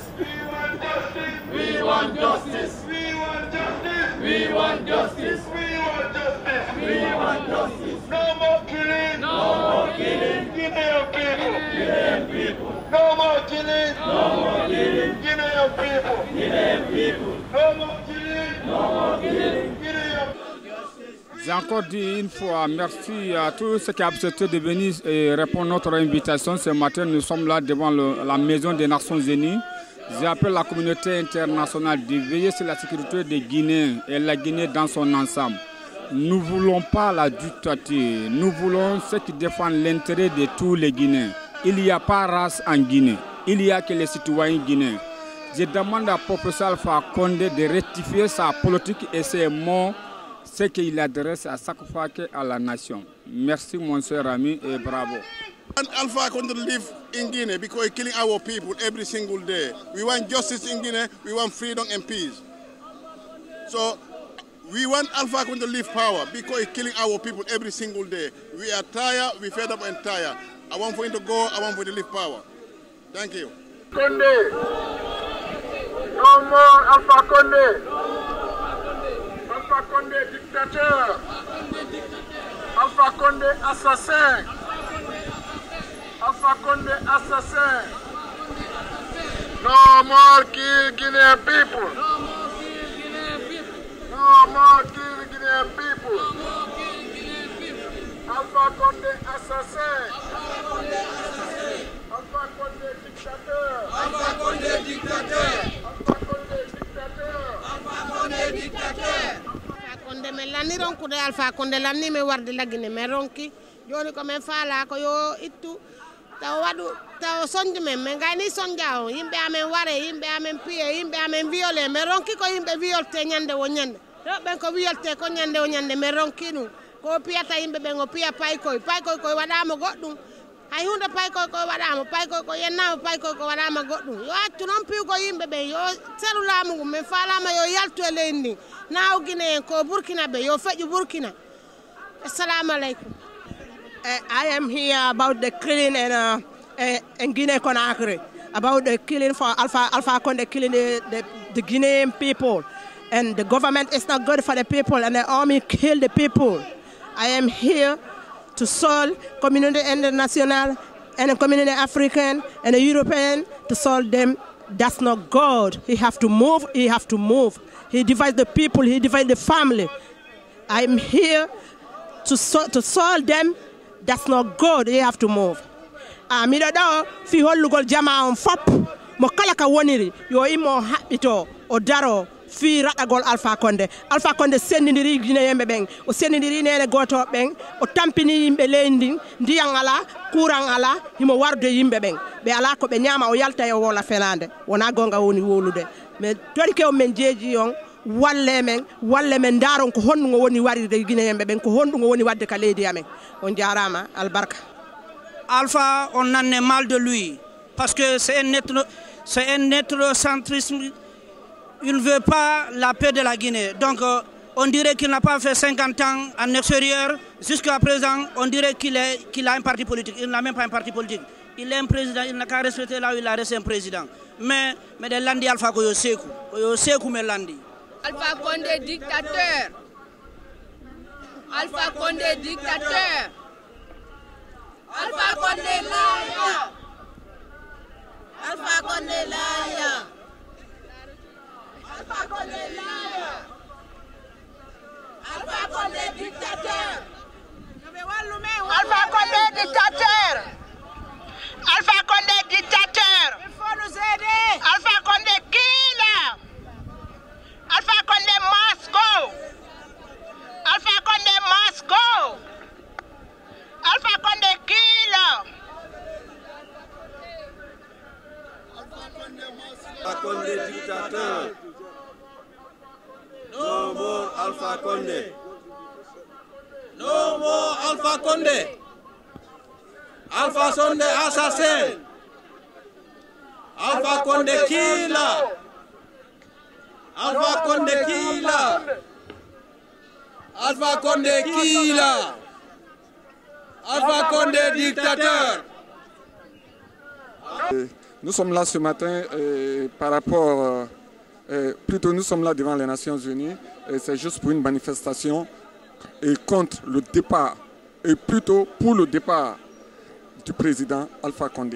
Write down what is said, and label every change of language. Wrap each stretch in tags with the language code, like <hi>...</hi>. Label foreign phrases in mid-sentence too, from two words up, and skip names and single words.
<en>We want justice. We want justice. We want justice. No more killing. No more killing. Guinean people. No more killing. No more killing. Guinean people. Guinean people. No more killing. No more killing.</en> <fr>J'ai encore dit une fois merci à tous ceux qui ont accepté de venir et répondre à notre invitation. Ce matin, nous sommes là devant la Maison des Nations Unies. J'appelle la communauté internationale de veiller sur la sécurité des Guinéens et la Guinée dans son ensemble. Nous ne voulons pas la dictature, nous voulons ceux qui défendent l'intérêt de tous les Guinéens. Il n'y a pas race en Guinée, il n'y a que les citoyens guinéens. Je demande à professeur Alpha Condé de rectifier sa politique et ses mots ce qu'il adresse à chaque fois à la nation. Merci mon cher ami et bravo.</fr> <en>Alpha Condé live in Guinea because he's killing our people every single day. We want justice in Guinea, we want freedom and peace. So we want Alpha Condé to live power because he's killing our people every single day. We are tired, we fed up and tired. I want for him to go, I want for him to live power. Thank you. Condé. No more Alpha Condé.</en> <fr>Alpha Condé dictateur. Alpha Condé assassin. Alpha Condé assassin.</fr> <en>No more kill Guinean people. No more kill Guinean people.</en> <fr>Alpha Condé assassin. Alpha Condé dictateur. Alpha Condé dictateur. Alpha Condé dictateur. Alpha Condé dictateur.</fr> <ff>Alpha Condé me lani ronkude Alpha Condé lani me warde lagine me ronki joni ko men faala ko yo ittu taw wadu taw sonde men ngani sonja o yimbe amen ware yimbe amen piye yimbe amen violé me ronki ko yimbe violte nyande wo nyande ben ko violte ko nyande o nyande me ronki nu ko piyata yimbe ben o piya pay koy ko wadama goddum hay hunde pay koy ko wadama pay koy ko yennama pay koy ko wadama goddum yo accu non piw ko yimbe ben yo seru lamugo men falama yo yaltu e leydi naaw Guinée ko Burkina be yo feju Burkina.</ff> <ar>السلام عليكم.</ar> <en>I am here about the killing in Guinea Conakry, about the killing for Alpha Condé killing the Guinean people, and the government is not good for the people, and the army kill the people. I am here to solve community international and the community African and the European to solve them. That's not God. He have to move. He have to move. He divides the people. He divides the family. I'm here to solve them. That's not good. He have to move.</en> <ff>Mido do fi hollugol jama on fop mo kala ka woniri yo imo habbito o daro fi raɗagol Alpha Condé. Alpha Condé sendidiri Guinée yemɓe ɓen o sendidiri nene goto ɓen o tampini yimɓe leydi ndiyan ala courant ala himo warde yimɓe ɓen ɓe ala ko ɓe ñama o yalta e wola fenade wona gonga woni wolude mais tori kew men jeeji on walle men daron ko honnugo woni warirde Guinée yemɓe ɓen ko honnugo woni wadde ka leydi amen on jarama albarka.</ff> <fr>Alpha, on en est mal de lui parce que c'est un éthnocentrisme. Il ne veut pas la paix de la Guinée. Donc, on dirait qu'il n'a pas fait 50 ans en extérieur. Jusqu'à présent, on dirait qu'il a un parti politique. Il n'a même pas un parti politique. Il est un président, il n'a qu'à respecter là où il a resté un président.</fr> <ff>Mais de Landi Alpha Koyoseku me Landi.</ff> <fr>Alpha Condé dictateur. Alpha Condé dictateur.</fr> <en>Alpha Condé liar. Alpha Condé liar. Alpha Condé liar.</en> <fr>Alpha Condé dictateur. Alpha Condé dictateur. Alpha Condé dictateur. Il faut nous aider. Alpha Condé killer.</fr> <en>Alpha Condé must go. Alpha Condé must go. Alpha Condé killer.</en> <fr>Alpha Condé dictateur.</fr> <en>No more Alpha Condé. No more Alpha Condé. Alpha Condé assassin. Alpha Condé killer. Alpha Condé killer. Alpha Condé killer.</en> <fr>Alpha Condé dictateur. Nous sommes là ce matin par rapport, plutôt nous sommes là devant les Nations Unies, et c'est juste pour une manifestation et contre le départ, et plutôt pour le départ du président Alpha Condé.</fr>